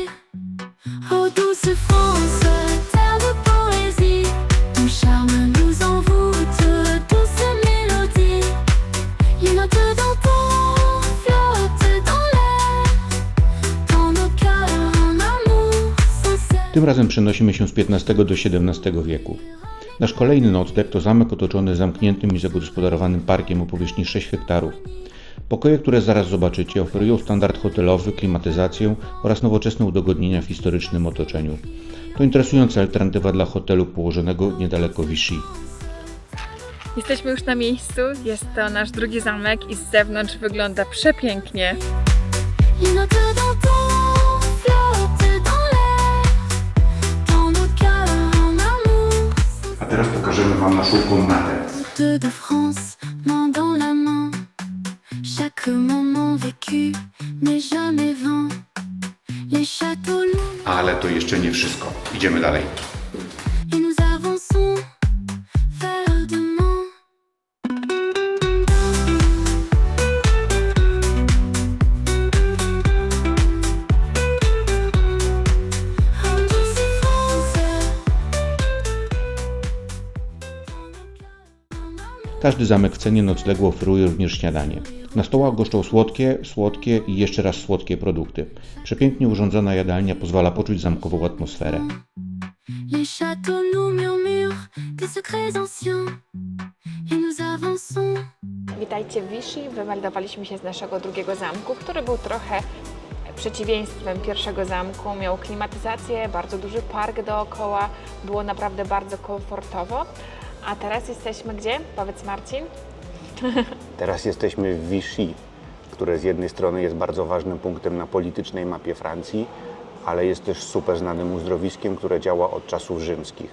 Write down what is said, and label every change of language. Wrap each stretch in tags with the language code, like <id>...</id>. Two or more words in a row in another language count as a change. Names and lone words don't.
<fr>Oh douce France, terre de poésie. Ton charme nous envoûte, douce mélodie. Les notes d'antan flottent dans l'air. Dans nos cœurs, un amour sincère.</fr> <pl>Tym razem przenosimy się z XV do XVII wieku. Nasz kolejny nocleg to zamek otoczony zamkniętym i zagospodarowanym parkiem o powierzchni 6 hektarów. Pokoje, które zaraz zobaczycie, oferują standard hotelowy, klimatyzację oraz nowoczesne udogodnienia w historycznym otoczeniu. To interesująca alternatywa dla hotelu położonego niedaleko Vichy. Jesteśmy już na miejscu. Jest to nasz drugi zamek i z zewnątrz wygląda przepięknie.</pl> <fr>Les notes d'antan flottent dans l'air. Dans nos cœurs, un amour</fr> <pl>A teraz pokażemy Wam naszą komnatę.</pl> <fr>sincère. De France, main dans la main. Chaque moment vécu n'est jamais vain. Les châteaux loups</fr> <pl>Ale to jeszcze nie wszystko. Idziemy dalej.</pl> <fr>et nous avançons vers demain. Oh douce France.</fr> <pl>Każdy zamek w cenie noclegu oferuje również śniadanie. Na stołach goszczą słodkie i jeszcze raz słodkie produkty. Przepięknie urządzona jadalnia pozwala poczuć zamkową atmosferę.</pl> <fr>Les châteaux nous murmurent des secrets anciens et nous avançons.</fr> <pl>Witajcie w Vichy. Wymeldowaliśmy się z naszego drugiego zamku, który był trochę przeciwieństwem pierwszego zamku. Miał klimatyzację, bardzo duży park dookoła. Było naprawdę bardzo komfortowo. A teraz jesteśmy gdzie? Powiedz Marcin. Teraz jesteśmy w Vichy, które z jednej strony jest bardzo ważnym punktem na politycznej mapie Francji, ale jest też super znanym uzdrowiskiem, które działa od czasów rzymskich.</pl>